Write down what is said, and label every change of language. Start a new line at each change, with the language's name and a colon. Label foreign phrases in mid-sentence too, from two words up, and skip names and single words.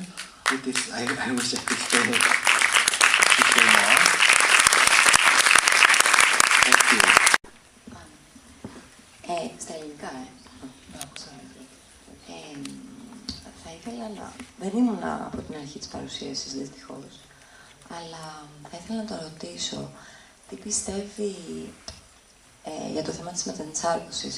English: With this, I wish I could say more. Thank you.
Greek: Στα ελληνικά, θα ήθελα να... Δεν ήμουν από την αρχή της παρουσίασης, δυστυχώς. Αλλά θα ήθελα να το ρωτήσω τι πιστεύει για το θέμα της μετενσάρκωσης.